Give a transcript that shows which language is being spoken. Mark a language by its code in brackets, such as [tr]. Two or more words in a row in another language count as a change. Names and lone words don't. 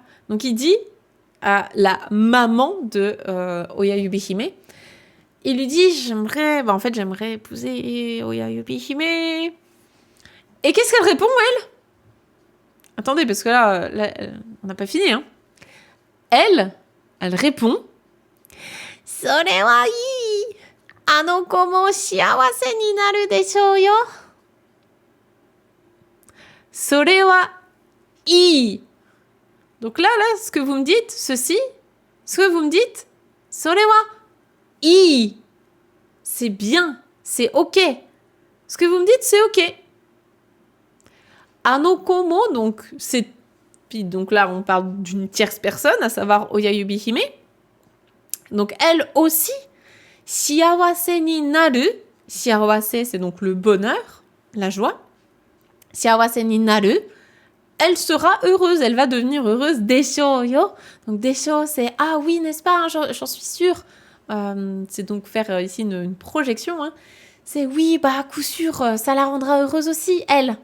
[fr] Donc il dit à la maman de Oyayubi Hime, il lui dit, j'aimerais épouser Oyayubi Hime. Et qu'est-ce qu'elle répond, elle? Attendez, parce que là on n'a pas fini, hein. Elle répond, [ja] それはいい。あの子も幸せになるでしょうよ。それはいい. [fr] Donc là, ce que vous me dites, ce que vous me dites, [ja] それはいい. [fr] C'est bien, c'est ok. Ce que vous me dites, c'est ok. Anokomo, donc c'est... Puis donc là, on parle d'une tierce personne, à savoir Oyayubi Hime. Donc elle aussi, [ja] 幸せになる. [fr] Shiawase, c'est donc le bonheur, la joie. [ja] 幸せになる. [fr] Elle sera heureuse, elle va devenir heureuse. [ja] でしょうよ. [fr] Donc desho, c'est ah oui, n'est-ce pas, hein, j'en suis sûre. C'est donc faire ici une projection. Hein. C'est oui, à coup sûr, ça la rendra heureuse aussi, elle.